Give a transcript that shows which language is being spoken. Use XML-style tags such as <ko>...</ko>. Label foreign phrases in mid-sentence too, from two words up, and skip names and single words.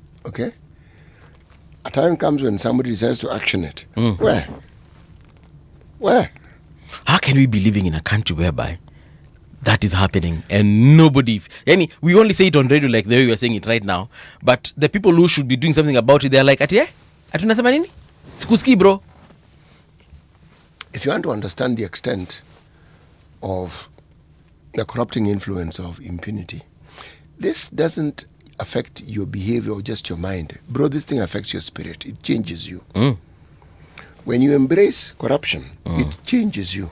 <en>A time comes when somebody decides to action it. Where? How can we be living in a country whereby that is happening and nobody... we only say it on radio like the way we are saying it right now, but the people who should be doing something about it, they're like,</en> <sw>atunasema nini? Sikuski, bro.</sw> <en>If you want to understand the extent of the corrupting influence of impunity, this doesn't affect your behavior or just your mind. Bro, this thing affects your spirit. It changes you. When you embrace corruption, it changes you.</en>